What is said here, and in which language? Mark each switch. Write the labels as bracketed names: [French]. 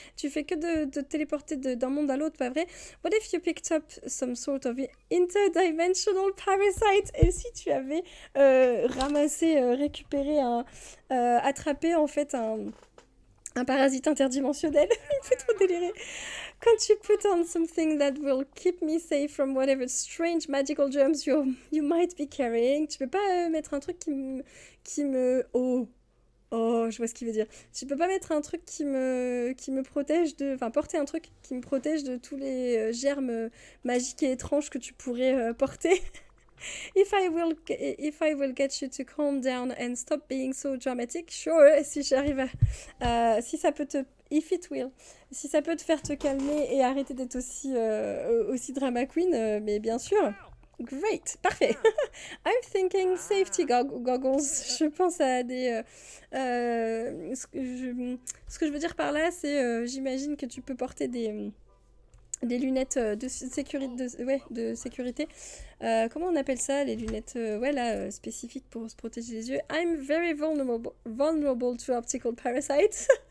[French] Tu fais que de téléporter d'un monde à l'autre, pas vrai? [English] What if you picked up some sort of interdimensional parasite? [French] Et si tu avais ramassé, récupéré attrapé en fait un parasite interdimensionnel? Il me fait trop délirer. [English] Can't you put on something that will keep me safe from whatever strange magical germs you might be carrying? [French] Tu peux pas mettre un truc qui me... Oh, je vois ce qu'il veut dire. Tu peux pas mettre un truc qui me protège de... Enfin, porter un truc qui me protège de tous les germes magiques et étranges que tu pourrais porter? [English] If I will get you to calm down and stop being so dramatic, sure. [French] Si j'arrive à... si ça peut te... [English] If it will. [French] Si ça peut te faire te calmer et arrêter d'être aussi drama queen, mais bien sûr. [English] Great, parfait. I'm thinking safety goggles. [French] Je pense à des... ce que je veux dire par là, c'est... j'imagine que tu peux porter des lunettes de sécurité. Comment on appelle ça, les lunettes spécifiques pour se protéger les yeux? [English] I'm very vulnerable to optical parasites.